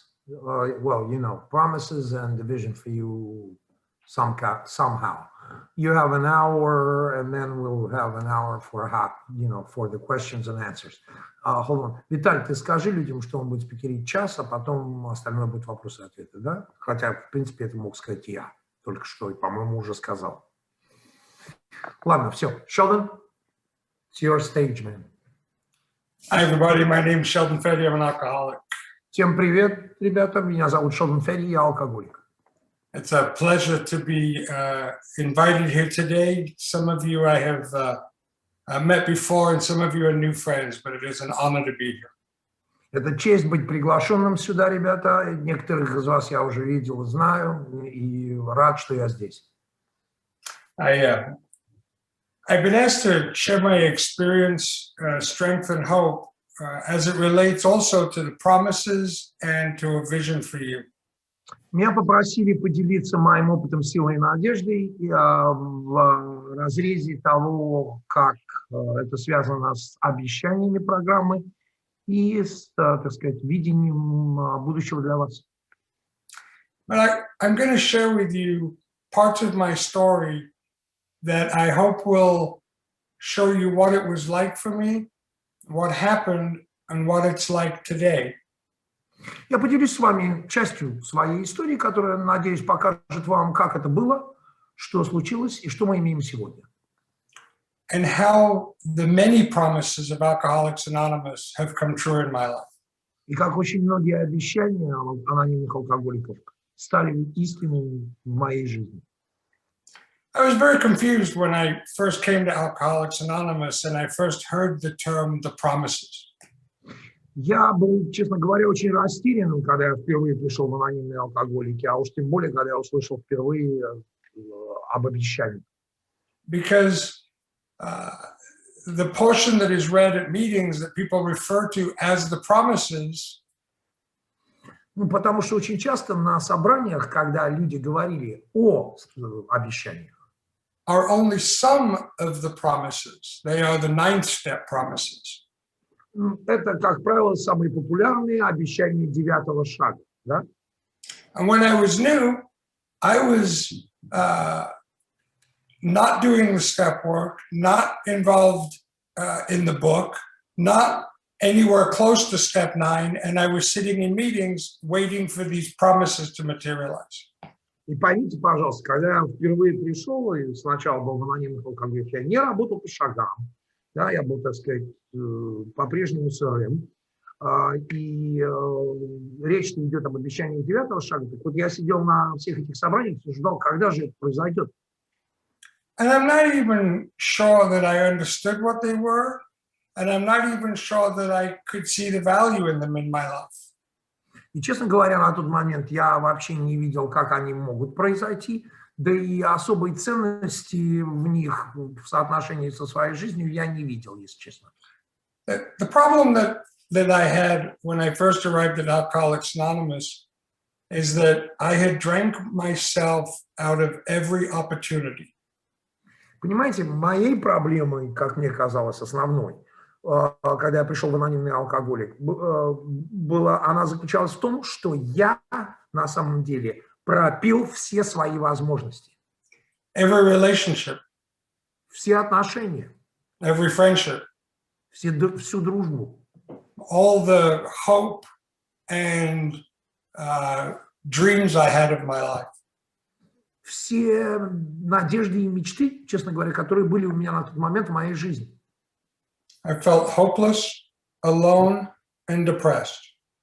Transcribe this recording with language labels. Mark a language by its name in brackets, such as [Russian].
[English] well, you know, promises and the vision for you somehow. You have an hour, and then we'll have an hour for for the questions and answers. Hold on. [Russian] Виталий, ты скажи людям, что он будет спикерить час, а потом остальное будет вопросы и ответы, да? Хотя, в принципе, это мог сказать я только что, и, по-моему, уже сказал. Ладно, все. [English] Шелдон, it's your stage, man. Hi, everybody. My name is Sheldon Fetty. I'm an alcoholic. [Russian] Всем привет, ребята. Меня зовут Шелдон Ферри, я алкоголик. [English] It's a pleasure to be invited here today. Some of you I have met before, and some of you are new friends, but it is an honor to be here. [Russian] Это честь быть приглашенным сюда, ребята. Некоторых из вас я уже видел и знаю, и рад, что я здесь. [English] I've been asked to share my experience, strength, and hope as it relates also to the promises and to a vision for you. [Russian] Меня попросили поделиться моим опытом, силой и надеждой в разрезе того, как это связано с обещаниями программы и с, так сказать, видением будущего для вас. [English] But I'm going to share with you parts of my story that I hope will show you what it was like for me, what happened, and what it's like today. [Russian] Я поделюсь с вами частью своей истории, которая, надеюсь, покажет вам, как это было, что случилось и что мы имеем сегодня. [English] And how the many promises of Alcoholics Anonymous have come true in my life. [Russian] И как очень многие обещания анонимных алкоголиков стали истиной в моей жизни. [English] I was very confused when I first came to Alcoholics Anonymous and I first heard the term the promises. [Russian] Я был, честно говоря, очень растерянным, когда я впервые пришел в анонимные алкоголики, а уж тем более, когда я услышал впервые об обещаниях. [English] Because the portion that is read at meetings that people refer to as the promises. [Russian] Ну, потому что очень часто на собраниях, когда люди говорили о обещаниях, [English] are only some of the promises. They are the 9th step promises. [Russian] Это, как правило, самые популярные обещания 9-го шага, да? [English] And when I was new, I was not doing the step work, not involved in the book, not anywhere close to step 9, and I was sitting in meetings waiting for these promises to materialize. [Russian] И поймите, пожалуйста, когда я впервые пришел и сначала был в анонимных алкоголиках, я не работал по шагам, да, я был, так сказать, по-прежнему СРМ, и речь идет об обещаниях 9-го шага. Так вот, я сидел на всех этих собраниях и ждал, когда же это произойдет. [English] And I'm not even sure that I understood what they were, and I'm not even sure that I could see the value in them in my life. [Russian] И, честно говоря, на тот момент я вообще не видел, как они могут произойти, да и особой ценности в них в соотношении со своей жизнью я не видел, если честно. [English] The problem that I had when I first arrived at Alcoholics Anonymous is that I had drank myself out of every opportunity. [Russian] Понимаете, моей проблемой, как мне казалось, основной, когда я пришел в анонимный алкоголик, она заключалась в том, что я на самом деле пропил все свои возможности. [English] Every relationship. [Russian] Все отношения. [English] Every friendship. [Russian] Всю дружбу. [English] All the hope and dreams I had of my life. [Russian] Все надежды и мечты, честно говоря, которые были у меня на тот момент в моей жизни. [English] I felt hopeless, alone, and depressed.